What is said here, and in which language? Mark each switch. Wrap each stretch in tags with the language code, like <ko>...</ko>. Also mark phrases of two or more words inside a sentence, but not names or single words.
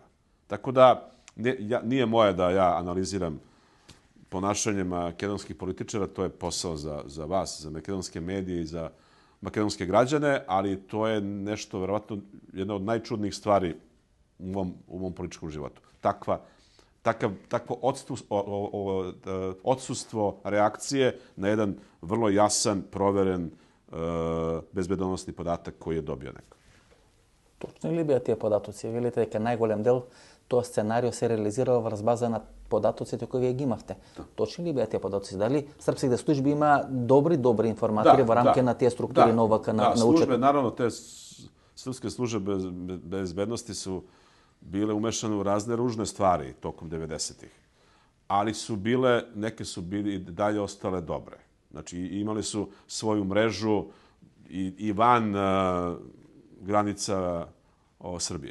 <sr>Tako da nije moje da ja analiziram ponašanje makedonskih političara, to je posao za vas, za makedonske medije i za makedonske građane, ali to je nešto, verovatno, jedna od najčudnijih stvari u mom političkom životu. Takvo odsustvo reakcije na jedan vrlo jasan, proveren bezbedonosni podatak koji je dobio neko.</sr> <mk>Точно ли беа тие податоци? Велите дека најголем дел тоа сценарио се реализирал врз база на податоците кои вие ги имавте. Точно ли беа тие податоци? Дали српските служби има добри информатори во рамки на тие структури на ОВК на</mk> <sr>службе, наравно, те srpske službe bezbednosti su bile umešane u razne ružne stvari tokom 90-ih. Ali su bile, neke su bili i dalje ostale dobre. Znači, imali su svoju mrežu i van granica Srbije.</sr>